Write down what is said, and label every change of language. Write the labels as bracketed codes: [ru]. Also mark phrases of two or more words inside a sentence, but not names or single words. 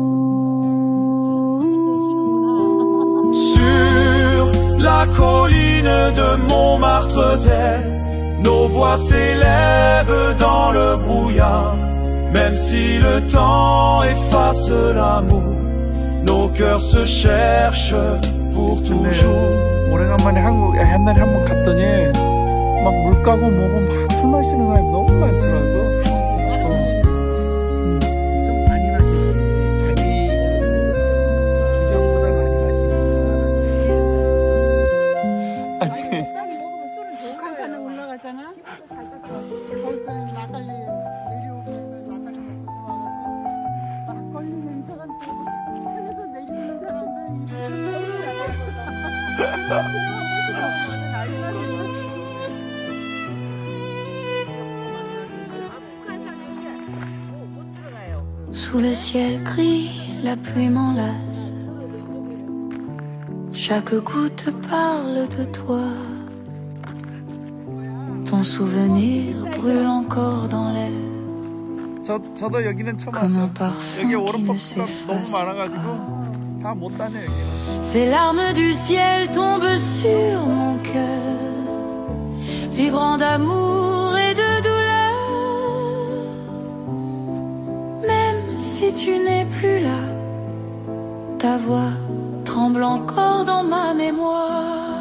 [fr] Sur la colline de Montmartre-Terre, nos voix s'élèvent dans le brouillard. Même si le temps efface l'amour, nos cœurs se cherchent pour toujours. [ko] 오래간만에 한국에 옛날에 한번 갔더니 막 물 까고 뭐고 막 술 마시는 사람이 너무 많더라고. 좀 많이 마시지. 자기 주정보다 많이 마시니까. 아니 적당히 먹으면 술은 좋은 거예요. 간판에 올라가잖아. 거기서 막걸리 내려오고 막걸리 먹고 와가지고 막걸리 냄새가 나고 산에서 내리는 사람들이 서울 나가고 [fr] Sous le ciel gris, la pluie m'enlace. Chaque goutte parle de toi. Ton souvenir brûle encore dans l'air, [ko] 저도 여기는 처음 [fr] comme un [ko] 왔어요. 여기 [fr] parfum qui ne [ko] 오르막가 너무 [fr] s'efface [ko] 많아가지고 [fr] pas. [ko] 다 못 다녀 여기는. [fr] Ces larmes du ciel tombent sur mon cœur, vibrant d'amour et de douleur. Même si tu n'es plus là, ta voix tremble encore dans ma mémoire.